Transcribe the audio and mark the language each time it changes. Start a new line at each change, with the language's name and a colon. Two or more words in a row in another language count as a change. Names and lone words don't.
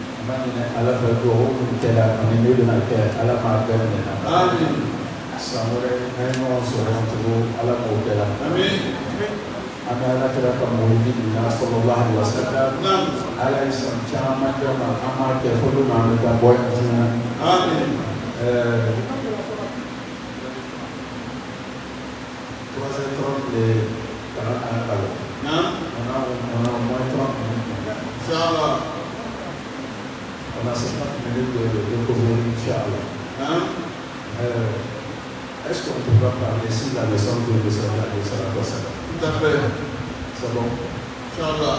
Bambara: ala ka duwawu min kɛra ani ne bɛna kɛ ala k'a bɛɛ minɛ. san wɛrɛ an ye ɲɔgɔn sɔrɔ yan tugun ala k'o kɛra. an bɛ ala kɛra ka mɔgɔdi na
Arabic: صلى الله عليه وسلم.
Bambara: ala ye san caman kɛ ma an m'a kɛ fo don an bɛ taa bɔ yan diɲɛ. Kana an kalan.
French: On a au moins 30 minutes. Inch'Allah. On a 50 minutes de cours, Inch'Allah. Est-ce qu'on peut pas parler si la leçon de la personne? Tout à fait. C'est bon? Inch'Allah.